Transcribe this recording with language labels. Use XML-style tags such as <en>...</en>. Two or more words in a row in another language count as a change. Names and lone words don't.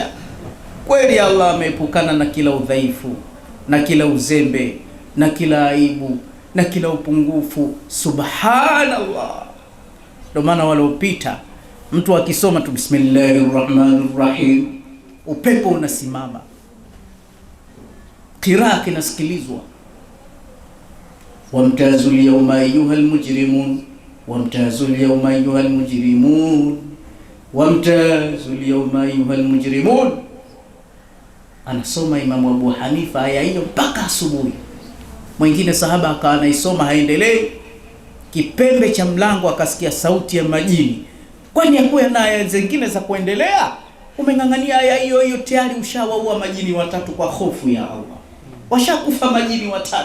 <sw>Kweli Allah ameepukana na kila udhaifu na kila uzembe na kila aibu na kila upungufu. Subhanallah. Ndio maana waliopita mtu akisoma tu bismillahirrahmanirrahim, upepo unasimama, qiraa kinasikilizwa.</sw> <ar>وامتازوا اليوم أيها المجرمون، وامتازوا اليوم أيها المجرمون، وامتازوا اليوم أيها المجرمون.</ar> <sw>Anasoma Imamu Abu Hanifa aya hiyo mpaka asubuhi. Mwingine sahaba akawa anaisoma haendelei, kipembe cha mlango akasikia sauti ya majini. Kwani yakuwa na aya zingine za kuendelea? Umeng'ang'ania aya hiyo hiyo, tayari ushawaua majini 3 kwa hofu ya Allah. Washakufa majini 3.</sw>